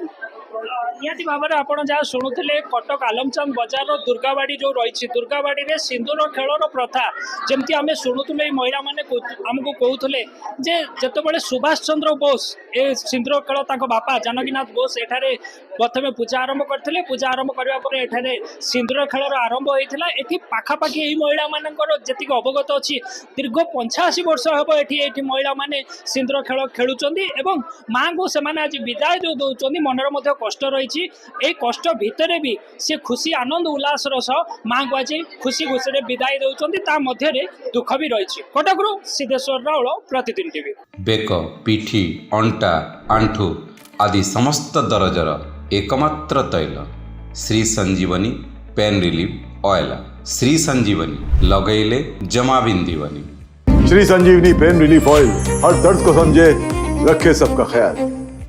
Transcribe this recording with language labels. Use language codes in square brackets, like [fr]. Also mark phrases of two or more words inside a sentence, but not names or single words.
[or] ନିହାତି ଭାବରେ ଆପଣ ଯାହା ଶୁଣୁଥିଲେ କଟକ ଆଲମଚାନ୍ଦ ବଜାରର ଦୁର୍ଗାବାଡ଼ି ଯେଉଁ ରହିଛି, ଦୁର୍ଗାବାଡ଼ିରେ ସିନ୍ଦୁର ଖେଳର ପ୍ରଥା ଯେମିତି ଆମେ ଶୁଣୁଥିଲୁ, ଏଇ ମହିଳାମାନେ ଆମକୁ କହୁଥିଲେ ଯେ ଯେତେବେଳେ ସୁଭାଷ ଚନ୍ଦ୍ର ବୋଷ ଏ ସିନ୍ଦୁର ଖେଳ ତାଙ୍କ ବାପା ଜାନକୀନାଥ ବୋଷ ଏଠାରେ ପ୍ରଥମେ ପୂଜା ଆରମ୍ଭ କରିଥିଲେ, ପୂଜା ଆରମ୍ଭ କରିବା ପରେ ଏଠାରେ ସିନ୍ଦୁର ଖେଳର ଆରମ୍ଭ ହୋଇଥିଲା। ଏଠି ପାଖାପାଖି ଏହି ମହିଳାମାନଙ୍କର ଯେତିକି ଅବଗତ ଅଛି ଦୀର୍ଘ 85 ବର୍ଷ ହେବ ଏଠି ମହିଳାମାନେ ସିନ୍ଦୁର ଖେଳ ଖେଳୁଛନ୍ତି ଏବଂ ମାଆଙ୍କୁ ସେମାନେ ଆଜି ବିଦାୟ ଦେଉଛନ୍ତି। ମନରେ ମଧ୍ୟ କଷ୍ଟ ରହିଛି, ଏଇ କଷ୍ଟ ଭିତରେ ବି ସେ ଖୁସି ଆନନ୍ଦ ଉଲ୍ଲାସର ସହ ମାଆଙ୍କୁ ଆଜି ଖୁସି ଖୁସିରେ ବିଦାୟ ଦେଉଛନ୍ତି, ତା ମଧ୍ୟରେ ଦୁଃଖ ବି ରହିଛି। କଟକରୁ ସିଦ୍ଧେଶ୍ୱର ରାଉଳ, ପ୍ରତିଦିନ ଟିଭି। ବେକ, ପିଠି, ଅଣ୍ଟା, ଆଣ୍ଠୁ ଆଦି ସମସ୍ତ ଦରଜର ଏକମାତ୍ର ତୈଳ ଶ୍ରୀ ସଞ୍ଜୀବନୀ ପେନ୍ ରିଲିଫ୍ ଅଏଲ୍। ଶ୍ରୀ ସଞ୍ଜୀବନୀ ଲଗେଇଲେ ଜମା ବିନ୍ଧିବନି। [hi] श्री संजीवनी पेन रिलीफ ऑयल हर दर्द को समझे, रखे सबका ख्याल।